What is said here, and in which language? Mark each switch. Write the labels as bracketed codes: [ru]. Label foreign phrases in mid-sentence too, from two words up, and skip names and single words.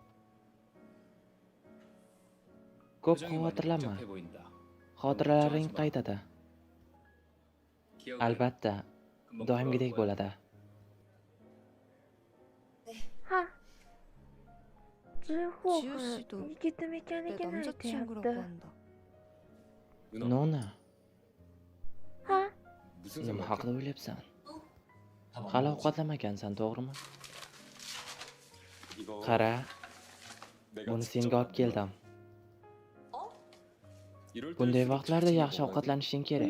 [uz] Ko'p xavotirlanma. Xotiralaring qaytadi. Albatta, doimgidek bo'ladi. ha. Jiho [ko] 지우 씨도 [uz] yigitim [ko] 내 [uz] ekanligini [ko] 남자친구라고 [uz] aytyapti. [ko] 한다. [uz] Nona, Ha, nima haqida o'ylayapsan? Hali ovqatlamagansan, to'g'rimi? Qara, buni senga olib keldim. Bunday vaqtlarda yaxshi ovqatlanishing kerak.